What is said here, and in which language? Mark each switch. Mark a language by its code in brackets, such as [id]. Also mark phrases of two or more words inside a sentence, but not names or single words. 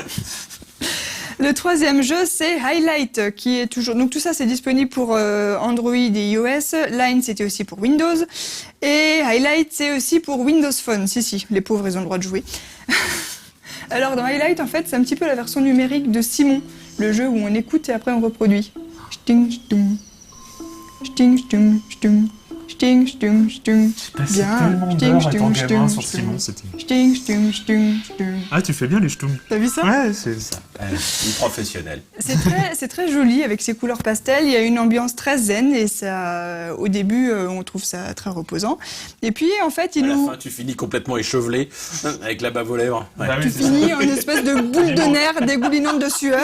[fr] Le troisième jeu, c'est Highlight, qui est toujours... Donc tout ça, c'est disponible pour Android et iOS. Line, c'était aussi pour Windows. Et Highlight, c'est aussi pour Windows Phone. Si, les pauvres, ils ont le droit de jouer. Alors, dans Highlight, en fait, c'est un petit peu la version numérique de Simon, le jeu où on écoute et après on reproduit. Sting, stung. Sting, stung, stung. Sting, stung, stung. Bien. Sting, stung, stung, sur Simon, c'était... Sting, stung, stung, stung. Ah, tu fais bien les stung. T'as vu ça? Ouais, c'est ça. Une professionnelle. C'est très joli avec ses couleurs pastel. Il y a une ambiance très zen et ça, au début, on trouve ça très reposant. Et puis, en fait, à la fin, tu finis complètement échevelé avec la bave aux lèvres. Ouais. Tu finis en une espèce de boule de nerfs dégoulinante de sueur.